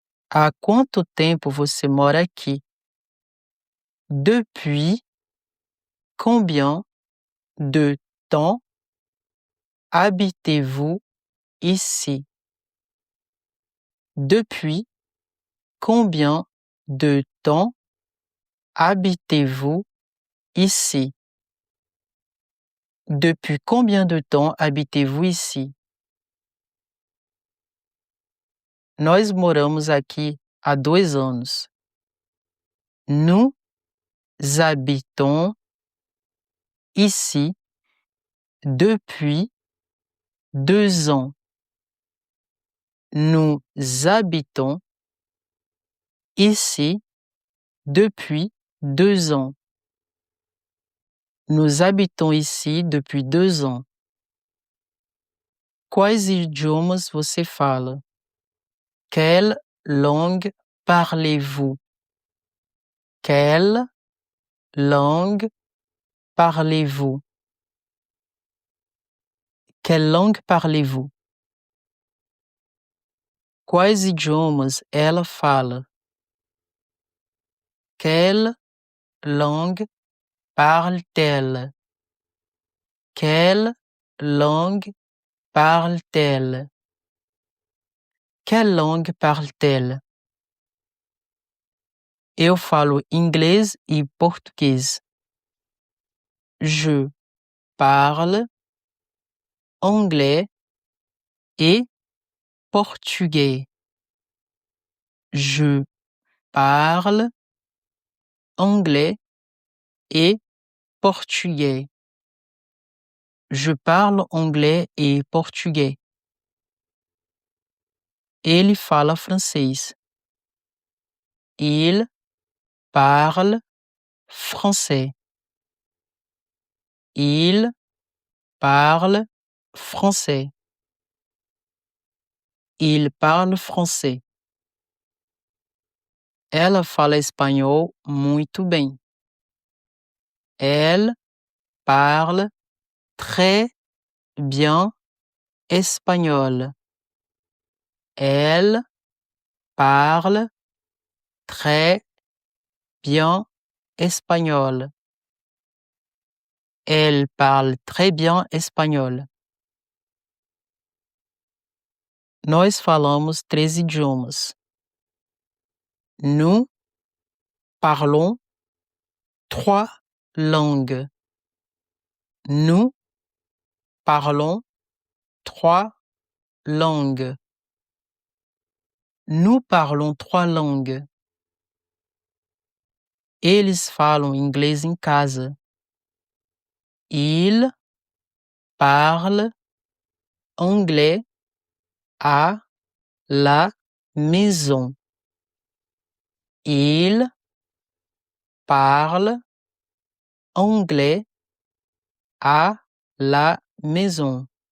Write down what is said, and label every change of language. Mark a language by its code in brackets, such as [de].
[pt] Há quanto tempo você mora aqui? [fr] Depuis combien de temps habitez-vous ici? Depuis combien de temps habitez-vous ici? Depuis combien de temps habitez-vous ici? [pt] Nós moramos aqui há 2 anos. [fr] Nous habitons ici depuis 2 ans. Nous habitons ici depuis 2 ans. Nous habitons ici depuis 2 ans. [pt] Quais idiomas você fala? [fr] Quelle langue parlez-vous? Quelle langue parlez-vous? Quelle langue parlez-vous? [pt] Quais idiomas ela fala? [fr] Quelle langue parle-t-elle? Quelle langue parle-t-elle? Quelle langue parle-t-elle? [pt] Eu falo inglês e português. [fr] Je parle anglais et portugais. Je parle anglais et portugais. Je parle anglais et portugais. [pt] Ele fala francês. [fr] Il parle français. Il parle français. Il parle français. [pt] Ela fala espanhol muito bem. [fr] Elle parle très bien espagnol. Elle parle très bien espagnol. Elle parle très bien espagnol. [pt] Nós falamos 3 idiomas. [fr] Nous parlons 3 langues. Nous parlons 3 langues. Nous parlons 3 langues. [pt] Eles falam inglês em casa. [fr] Ils parlent anglais à la maison. Ils parlent anglais à la maison.